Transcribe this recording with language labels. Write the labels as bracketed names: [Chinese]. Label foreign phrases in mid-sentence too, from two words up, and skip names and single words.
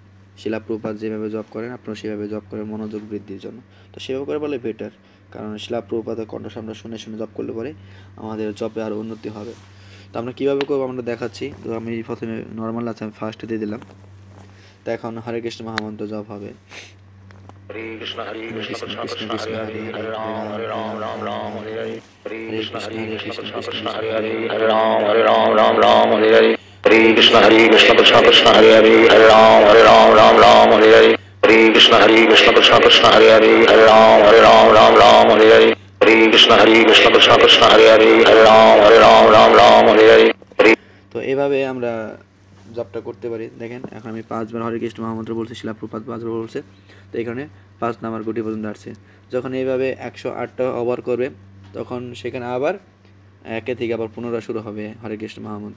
[Bangla] শিলা প্রভুপাদ যেভাবে জব করেন আপনারা সেভাবে জব করেন মনোযোগ বৃদ্ধির জন্য। তো সেভাবে করে বলে বেটার, কারণ শিলা প্রভুপাদের কণ্ঠ আমরা শুনে শুনে জব করলে পরে আমাদের জবে আরও উন্নতি হবে। তো আমরা কীভাবে করবো আমরা দেখাচ্ছি। তো আমি প্রথমে নর্মাল আছে, আমি ফার্স্টে দিয়ে দিলাম। তো এখন হরে কৃষ্ণ মহামন্ত্র জপ হবে। हरे कृष्ण কৃষ্ণ कृष्ण কৃষ্ণ कृष्ण কৃষ্ণ हरे হরে हरे হরে, हरे হরে राम রাম राम হরে राम রাম राम রাম हरे হরে हरे হরে, हरे হরে कृष्ण কৃষ্ণ कृष्ण কৃষ্ণ कृष्ण কৃষ্ণ हरे হরে हरे হরে, हरे राम হরে রাম राम রাম राम রাম हरे হরে हरे हरे হরে, कृष्ण হরে कृष्ण কৃষ্ণ कृष्ण কৃষ্ণ कृष्ण हरे কৃষ্ণ हरे হরে हरे হরে, राम হরে राम রাম राम রাম राम রাম हरे হরে, हरे हरे कृष्ण कृष्ण कृष्ण कृष्ण हरे हरे হরে हरे राम राम राम हरे हरे हरे कृष्ण कृष्ण कृष्ण हरे हरे हरे राम राम हरे हरे। তো এভাবে আমরা জবটা করতে পারি। দেখেন এখন আমি 5 বার হরে কৃষ্ণ মহামন্ত্র বলছি, শিলা প্রভুপাদ 5 বার বলছে, তো এখানে 5 নাম্বার গুটি পর্যন্ত আসছে। যখন এইভাবে 108টা ওভার করবে, তখন সেখানে আবার 1 থেকে আবার পুনরায় শুরু হবে হরে কৃষ্ণ মহামন্ত্র।